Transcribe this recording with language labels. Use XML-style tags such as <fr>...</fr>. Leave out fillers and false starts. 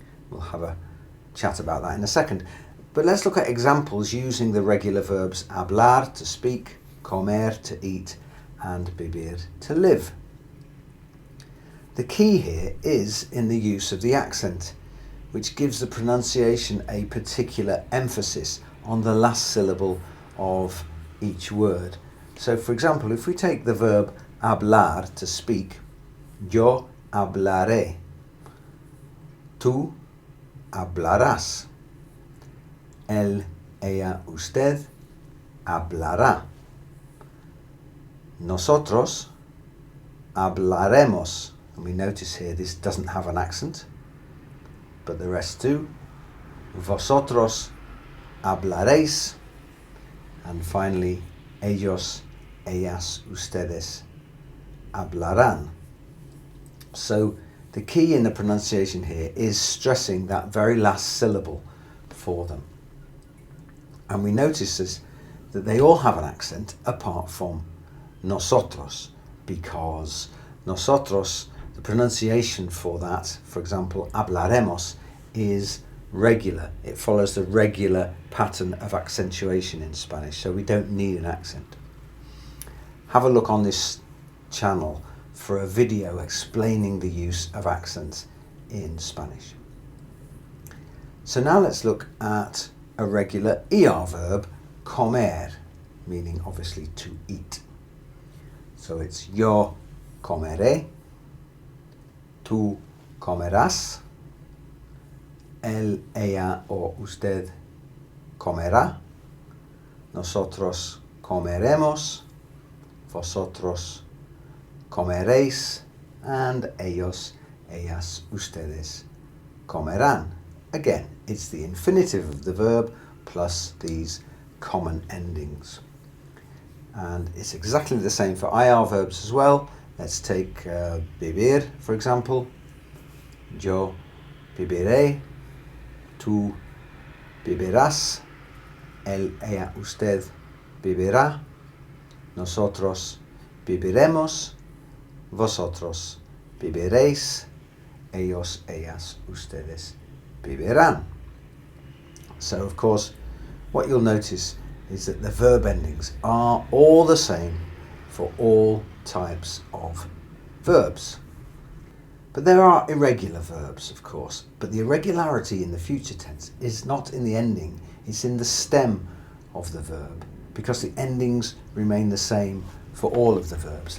<en>We'll have a chat about that in a second. But let's look at examples using the regular verbs hablar, to speak, comer, to eat, and vivir, to live. The key here is in the use of the accent, which gives the pronunciation a particular emphasis on the last syllable of each word. So, for example, if we take the verb hablar, to speak, yo hablaré, tú hablarás, él, ella, usted hablará, nosotros hablaremos. And we notice here this doesn't have an accent, but the rest do.</en> <es>Vosotros hablaréis, and finally, ellos, ellas, ustedes hablarán.</es> <en>So the key in the pronunciation here is stressing that very last syllable for them. And we notice that they all have an accent apart from nosotros, because nosotros, the pronunciation for that, for example, hablaremos, is regular. It follows the regular pattern of accentuation in Spanish, so we don't need an accent. Have a look on this channel for a video explaining the use of accents in Spanish. So now let's look at a regular ER verb, comer, meaning obviously to eat.</en> <es>So it's yo comeré, tú comerás, él, ella o usted comerá, nosotros comeremos, vosotros comeréis, and ellos, ellas, ustedes comerán.</es> <en>Again, it's the infinitive of the verb plus these common endings. And it's exactly the same for IR verbs as well. Let's take vivir, for example.</en> <es>Yo viviré, tú vivirás, él, ella, usted vivirá, nosotros viviremos, vosotros viviréis, ellos, ellas, ustedes vivirán.</es> <en>So, of course, what you'll notice is that the verb endings are all the same for all types of verbs. But there are irregular verbs, of course, but the irregularity in the future tense is not in the ending, it's in the stem of the verb, because the endings remain the same for all of the verbs.</en>